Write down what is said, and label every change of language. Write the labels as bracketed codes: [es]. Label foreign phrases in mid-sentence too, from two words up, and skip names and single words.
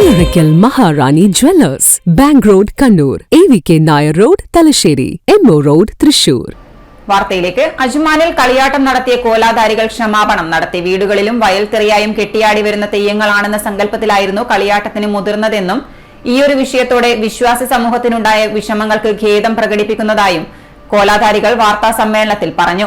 [ml] Oracle Maharani Jewellers, Bank Road, Kannur, AVK Nair Road, Talasheri, MO Road, Thrissur. വാർത്തയിലേക്ക്. അജ്മാനിൽ കളിയാട്ടം നടത്തിയ കോലാധാരികൾ ക്ഷമാപണം നടത്തി. വീടുകളിലും വയൽത്തിറയായും കെട്ടിയാടി വരുന്ന തെയ്യങ്ങളാണെന്ന സങ്കല്പത്തിലായിരുന്നു കളിയാട്ടത്തിന് മുതിർന്നതെന്നും ഈയൊരു വിഷയത്തോടെ വിശ്വാസി സമൂഹത്തിനുണ്ടായ വിഷമങ്ങൾക്ക് ഖേദം പ്രകടിപ്പിക്കുന്നതായും കോലാധാരികൾ വാർത്താ സമ്മേളനത്തിൽ പറഞ്ഞു.